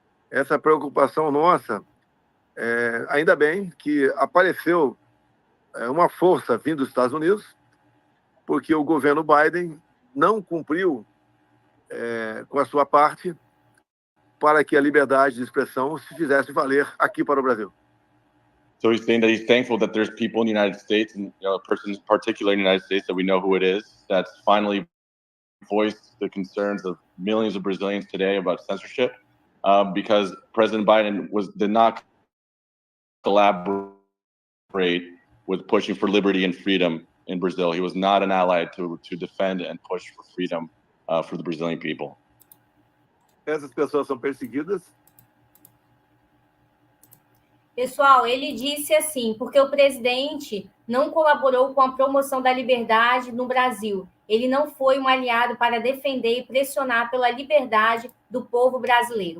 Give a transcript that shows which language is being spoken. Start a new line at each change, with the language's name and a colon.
Portuguese: Essa preocupação nossa, ainda bem que apareceu uma força vindo dos Estados Unidos, porque o governo Biden não cumpriu com a sua parte para que a liberdade de expressão se fizesse valer aqui para o Brasil.
English: So he's saying that he's thankful that there's people in the United States, and a person in particular in the United States that we know who it is, that's finally voiced the concerns of millions of Brazilians today about censorship, because President Biden did not collaborate with pushing for liberty and freedom in Brazil. He was not an ally to defend and push for freedom for the Brazilian people.
Portuguese: Essas pessoas são perseguidas. Pessoal, ele disse assim, porque o presidente não colaborou com a promoção da liberdade no Brasil. Ele não foi um aliado para defender e pressionar pela liberdade do povo brasileiro.